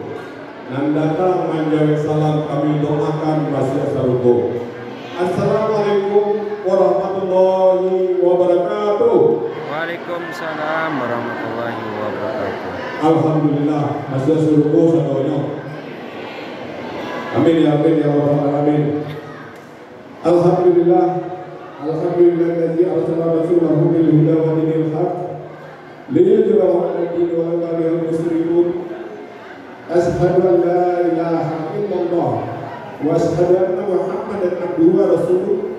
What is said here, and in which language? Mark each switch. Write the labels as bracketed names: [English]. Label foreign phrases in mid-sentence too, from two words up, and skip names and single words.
[Minangkabau] Nan datang menjawab salam kami doakan masih sarugo. [Arabic] السلام عليكم ورحمة الله وبركاته. وعليكم السلام ورحمة الله وبركاته. [Minangkabau] Alhamdulillah masih sarugo sadonya. [Arabic] آمين يا رب العالمين. Alhamdulillah. الحمد لله الذي أرسل رسوله بالهدى ودين الحق ليظهره على الدين ولو كره المشركون. أشهد أن لا إله إلا الله وأشهد أن محمدا عبده ورسوله.